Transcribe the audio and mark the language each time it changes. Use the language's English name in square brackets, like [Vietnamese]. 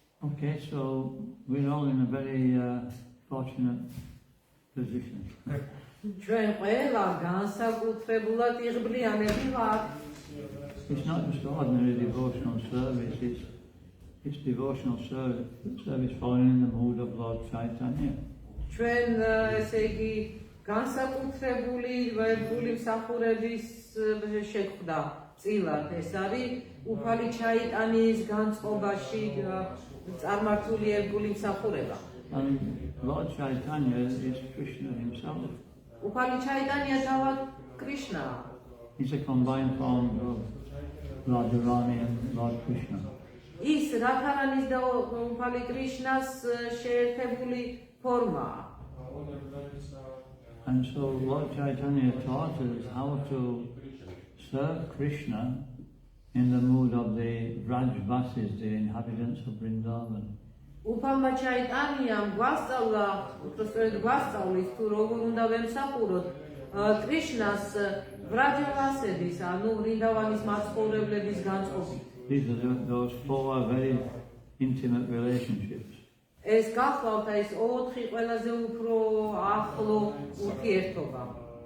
[English] Okay, so we're all in a very fortunate position. [Georgian] ჩვენ ყველა განსაკუთრებულად იღბლიანები ვართ. [English] It's not just ordinary devotional service, it's devotional service following in the mood of Lord Chaitanya. [Georgian] ჩვენ ესე იგი განსაკუთრებული ერთგული მსახურების შეხვდა წილად. ეს არის უფალი ჩაიტანიის განწყობაში წარმართული ერთგული მსახურება. [English] And Lord Chaitanya is Krishna himself. [Georgian] უფალი ჩაიტანია თავად კრიშნაა. [English] He's a combined form of Radharani and Lord Krishna. [Georgian] ის რადჰარანის და უფალი კრიშნას შეერთებული ფორმაა. [English] And so Lord Chaitanya taught us how to serve Krishna in the mood of the Vrajvasis, the inhabitants of Vrindavan. [Georgian] უფალმა ჩაიტანიამ გვასწავლა, უბრალოდ გვასწავლის თუ როგორ უნდა ვემსახუროთ კრიშნას ვრაჯავასების, ანუ ვრინდავანის მაცხოვრებლების განწყობით. [English] These are those four very intimate relationships. [Georgian] ეს გახლავთ ეს 4 ყველაზე უფრო ახლო ურთიერთობა.